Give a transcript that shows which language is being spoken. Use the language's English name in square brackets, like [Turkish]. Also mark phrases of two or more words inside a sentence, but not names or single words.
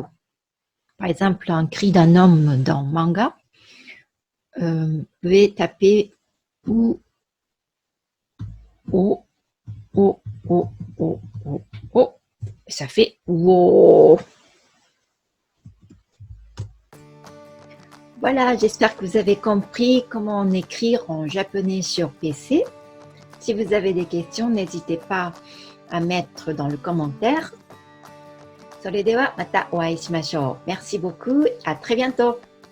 [French] Par exemple, un cri d'un homme dans manga, vous pouvez taper ou, o, o, o, o, o, o, ça fait wo. Voilà, j'espère que vous avez compris comment écrire en japonais sur PC. Si vous avez des questions, n'hésitez pas à mettre dans le commentaire. [Japanese] それではまたお会いしましょう。 [French] Merci beaucoup, à très bientôt.